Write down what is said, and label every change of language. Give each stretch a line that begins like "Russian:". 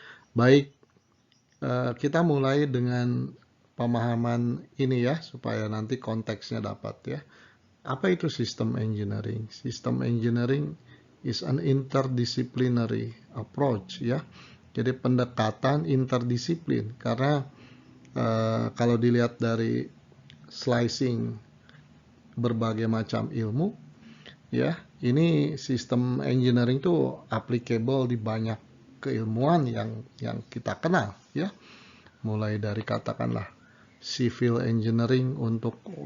Indonesian: Baik, kita mulai dengan pemahaman ini ya supaya nanti konteksnya dapat ya. Apa itu system engineering?
English: System engineering is an interdisciplinary approach ya.
Indonesian: Jadi pendekatan interdisiplin karena kalau dilihat dari slicing berbagai macam ilmu ya, ini sistem engineering itu applicable di banyak keilmuan yang kita kenal ya, mulai dari katakanlah civil engineering untuk